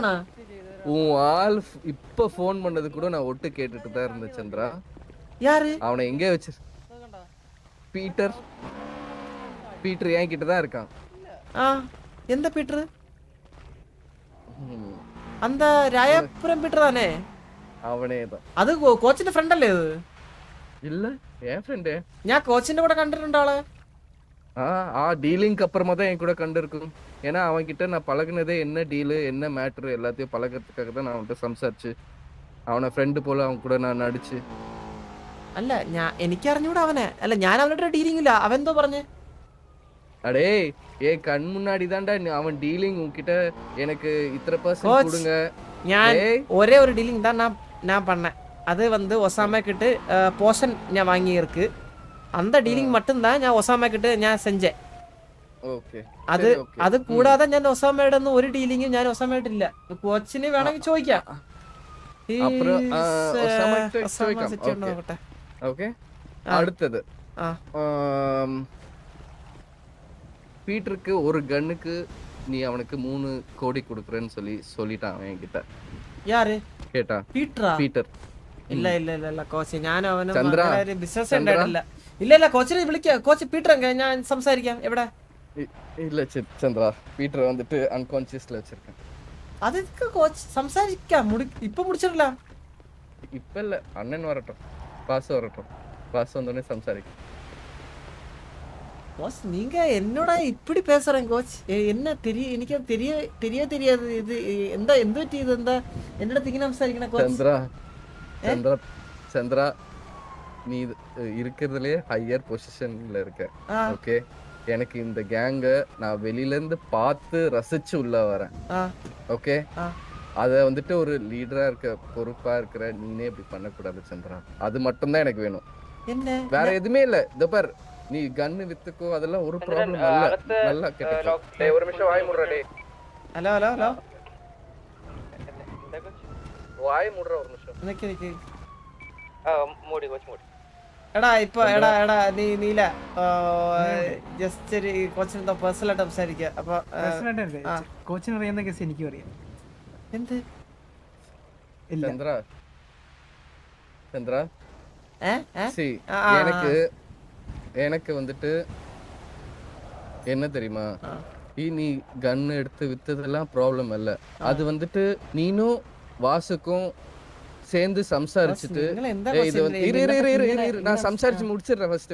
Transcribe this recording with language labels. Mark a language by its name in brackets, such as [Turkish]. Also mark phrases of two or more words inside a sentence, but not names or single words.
[Tamil] உன் ஆள் இப்ப ஃபோன் பண்ணது கூட நான் ஒட்டு கேட்டுட்டு தான் இருந்தேன் சந்திரா. யாரு? அவனை எங்க வச்சு? பீட்டர் பீட்டர் என் கிட்ட தான் இருக்கான். எந்த பீட்டர்? அந்த ராயபுரம் பீட்டர் தானே? [Malayalam] അവനെ தான். അത് കോച്ചിന്റെ ഫ്രണ്ട് അല്ലേ അത്? [Tamil] இல்ல என் ஃப்ரெண்ட். [Malayalam] ഞാൻ കോച്ചിന്റെ കൂടെ കണ്ടിട്ടുണ്ട് ആളെ. [Tamil] ஆ டீலிங்க்கு அப்புறமா தான் என் கூட கண்டிருக்கும். ஏன்னா அவன் கிட்ட நான் பழகுனதே என்ன டீலு என்ன மேட்ரு எல்லாத்தையும் பழகிறதுக்காக தான் நான் அவன்கிட்ட [Malayalam] സംസാരിച്ച് അവനെ ഫ്രണ്ട് പോലെ അവൻ കൂടെ [Tamil] நான் நடிச்சு. [Malayalam] അല്ല എനിക്ക് അറിഞ്ഞൂടാ അവനെ. അല്ല ഞാൻ അവനോട് ഡീലിംഗ് ഇല്ല. അവൻ എന്തോ പറഞ്ഞേ? [Tamil] அடே ஏன் கண் முன்னாடி தான்டா அவன் டீலிங் உன்கிட்ட எனக்கு இத்தனை % கொடுங்க. ഞാൻ ஒரே ஒரு டீலிங் தான் நான் பண்ணேன். அது வந்து ஒசாமா கிட்ட போர்ஷன் நான் வாங்கி இருக்கு. அந்த டீலிங் மட்டும் தான் ഞാൻ ஒசாமா கிட்ட நான் செஞ்சேன். [Malayalam] ഓക്കേ അത് കൂടാതെ ഞാൻ ഒസാമയുടെ ഒന്നും ഒരു ഡീലിംഗും ഞാൻ ഒസാമയായിട്ടില്ല. കോച്ചിന് വേണമെങ്കിൽ ചോദിക്കാം. [Tamil] அடுத்தது பீட்டருக்கு ஒரு கன்னுக்கு நீ அவனுக்கு 3 கோடி கொடுக்குறேன்னு சொல்லிட்டான் அவன் என்கிட்ட. யாரு கேட்டா? பீட்டர். இல்ல இல்ல இல்ல இல்ல [Malayalam] കോച്ച് ഞാൻ അവന് ബിസിനസ് ഉണ്ടായിട്ടില്ല. ഇല്ല ഇല്ല കോച്ചിനെ വിളിക്കാം. കോച്ച് പീറ്റർ എങ്ക? ഞാൻ സംസാരിക്കാം. എവിടെ? [Tamil] இல்ல சந்திரா பீட்டர் வந்துட்டு அன்கான்ஷியஸ்ல வச்சிருக்கேன். அதுக்கு கோச் [Malayalam] സംസാരിക്കാം. ഇപ്പൊ [Tamil] முடிச்சிடல. இப்ப இல்ல, அண்ணன் வரட்டும், பாஸ் வரட்டும், பாஸ் வந்தோடனே സംസാരിക്കാം. கோச் நீங்க என்னோட இப்படி பேசுறேன் கோச். [Malayalam] என்ன എനിക്ക് [Tamil] தெரியாது. இது [Malayalam] എന്താ എന്ത് പറ്റി? ഇത് എന്താ എന്നോട് തിങ്ങനെ സംസാരിക്കണ കോച്ച്? [Tamil] சந்திரா நீ இருக்கிறதுலயே ஹையர் பொசிஷன்ல இருக்க. ஓகே, எனக்கு இந்த கேங்க நான் வெளியில இருந்து பார்த்து ரசிச்சு உள்ள வரேன். ஓகே, அத வந்துட்டு ஒரு லீடரா இருக்க பொறுப்பா இருக்கிற நீனே இப்படி பண்ணக்கூடாது சந்திரா. அது மட்டும் தான் எனக்கு வேணும். என்ன வேற எதுவுமே இல்ல. இந்த பார், நீ கன்னு வித்துக்கோ, அதெல்லாம் ஒரு ப்ராப்ளம் இல்ல. நல்லா கேட்டோ. டேய் ஒரு நிமிஷம் வாய் மூடுறா. டேய் ஹலோ ஹலோ ஹலோ வாய் மூடுறா ஒரு நிமிஷம். [Malayalam] നിക്ക് മൂടി കോച്ച് മൂടി. എടാ ഇപ്പൊ എടാ നീല ജസ്റ്റ് ഒരു കോച്ചിനെന്തോ പേഴ്സണലായിട്ട് സംസാരിക്കുക. അപ്പൊ കോച്ചിന് അറിയാവുന്ന കേസ് എനിക്കും അറിയാം. എന്ത്? [Tamil] சந்திரா எனக்கு வந்துட்டு என்ன தெரியுமா, நீ கன் எடுத்து வித்ததெல்லாம் ப்ராப்ளம் இல்ல. அது வந்துட்டு நீனும் வாசுக்கும் சேர்ந்து சம்சாரிச்சுட்டு இது வந்து நான் சம்சாரிச்சு முடிச்சிடுறேன் ஃபர்ஸ்ட்.